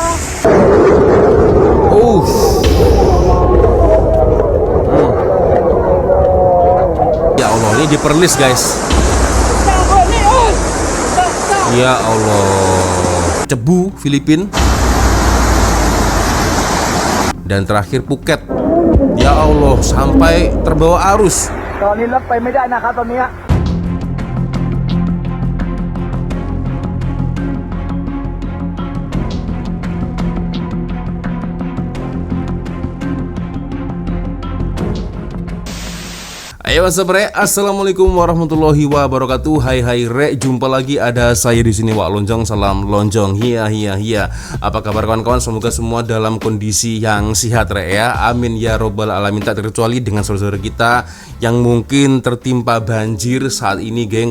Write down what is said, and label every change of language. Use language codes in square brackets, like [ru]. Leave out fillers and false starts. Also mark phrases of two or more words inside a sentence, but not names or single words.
[id] Ya Allah, ini diperlis guys. Ya Allah, Cebu, Filipina, dan terakhir Phuket. Ya Allah, sampai terbawa arus. [th] ตอนนี้รถไปไม่ได้นะครับตอนนี้ [en] Ayo what's up, [id] Re? [ar] السلام عليكم ورحمة الله وبركاته. [id] Hai Re, jumpa lagi ada saya di sini Wak Lonjong. Salam lonjong. Hiya. Apa kabar kawan-kawan? Semoga semua dalam kondisi yang sehat Re ya. [ar] آمين يا رب العالمين. [id] Tak terkecuali dengan saudara kita yang mungkin tertimpa banjir saat ini, geng.